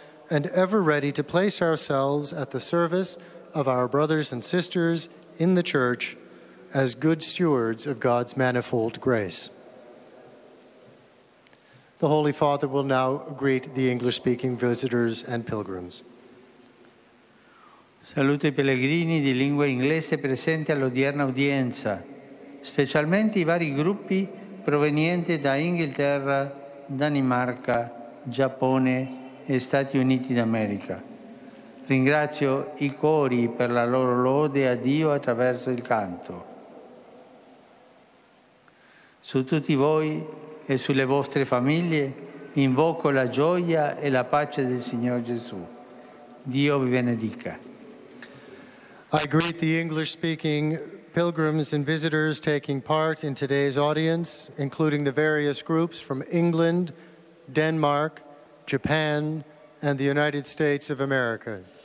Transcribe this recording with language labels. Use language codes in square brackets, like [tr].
[en] and ever ready to place ourselves at the service of our brothers and sisters in the Church as good stewards of God's manifold grace. The Holy Father will now greet the English-speaking visitors and pilgrims. [it] Saluto i pellegrini di lingua inglese presenti all'odierna udienza, specialmente i vari gruppi provenienti da Inghilterra, Danimarca, Giappone e Stati Uniti d'America. Ringrazio i cori per la loro lode a Dio attraverso il canto. Su tutti voi e sulle vostre famiglie invoco la gioia e la pace del Signore Gesù. Dio vi benedica. [en] I greet the English-speaking pilgrims and visitors taking part in today's audience, including the various groups from England, Denmark, Japan, and the United States of America.